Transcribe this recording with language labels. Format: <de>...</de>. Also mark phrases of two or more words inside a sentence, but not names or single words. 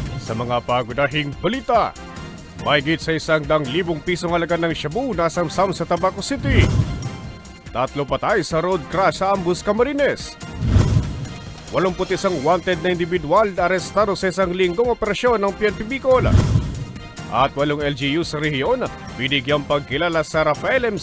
<tl>Sa mga pagunahing balita, mahigit sa 100,000 pisong halaga ng shabu nasamsam sa Tabaco City. 3 patay sa road crash sa Ambus, Camarines. 81 wanted na individual arestado sa isang linggong operasyon ng PNP Bicol. At 8 LGU sa rehiyon, binigyang pagkilala sa Rafael M.</tl>